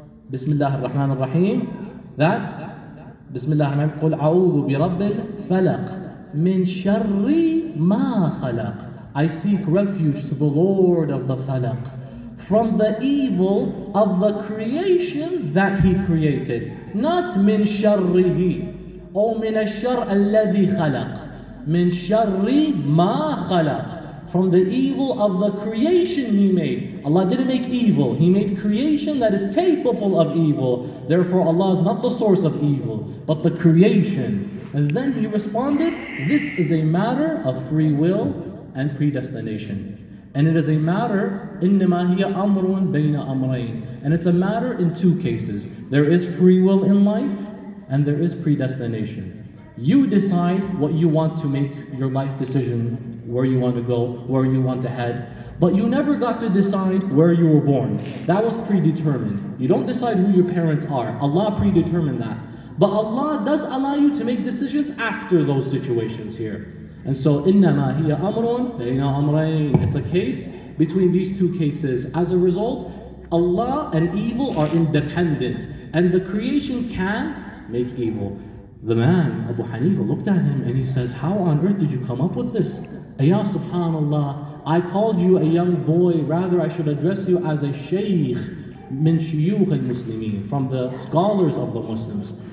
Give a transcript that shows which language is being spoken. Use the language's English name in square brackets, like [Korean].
[Arabic] Bismillah ar-Rahman ar-Rahim, that Bismillah ar-Rahman, قُلْ أَعُوذُ بِرَبِّ الْفَلَقِ مِنْ شَرِّ مَا خَلَقَ. [English] I seek refuge to the Lord of the Falaq, from the evil of the creation that He created. Not [Arabic] مِنْ شَرِّهِ, or مِنَ الشَّرِّ الَّذِي خَلَقَ. مِنْ شَرِّ مَا خَلَقَ, [English] from the evil of the creation He made. Allah didn't make evil, He made creation that is capable of evil. Therefore Allah is not the source of evil, but the creation. And then He responded, this is a matter of free will and predestination. And it is a matter, [Arabic] إِنَّمَا هِيَ أَمْرٌ بَيْنَ أَمْرَيْنِ. [English] And it's a matter in 2 cases. There is free will in life, and there is predestination. You decide what you want to make your life decision, where you want to go, where you want to head. But you never got to decide where you were born. That was predetermined. You don't decide who your parents are. Allah predetermined that. But Allah does allow you to make decisions after those situations here. And so, [Arabic] إِنَّمَا هِيَ أَمْرٌ بَيْنَ أَمْرَيْنِ. [English] It's a case between these 2 cases. As a result, Allah and evil are independent, and the creation can make evil. The man, Abu Hanifa, looked at him and he says, "How on earth did you come up with this? Ya subhanallah, I called you a young boy, rather I should address you as a [Arabic] shaykh min shuyukh al-Muslimin, [English] from the scholars of the Muslims."